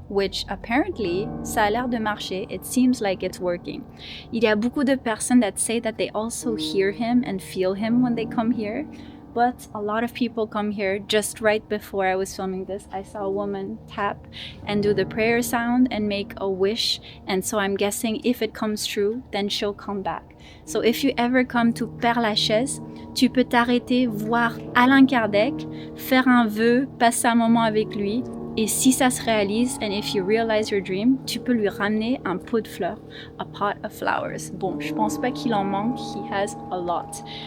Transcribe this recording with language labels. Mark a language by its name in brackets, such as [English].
[English] Which apparently, [French] ça a l'air de marcher. [English] It seems like it's working. [French] Il y a beaucoup de personnes [English] that say that they also hear him and feel him when they come here. But a lot of people come here. Just right before I was filming this, I saw a woman tap and do the prayer sound and make a wish. And so I'm guessing if it comes true, then she'll come back. So if you ever come to Père Lachaise, [French] tu peux t'arrêter, voir Allan Kardec, faire un vœu, passer un moment avec lui. Et si ça se réalise, [English] and if you realize your dream, [French] tu peux lui ramener un pot de fleurs, [English] a pot of flowers. [French] Bon, je pense pas qu'il en manque, [English] he has a lot.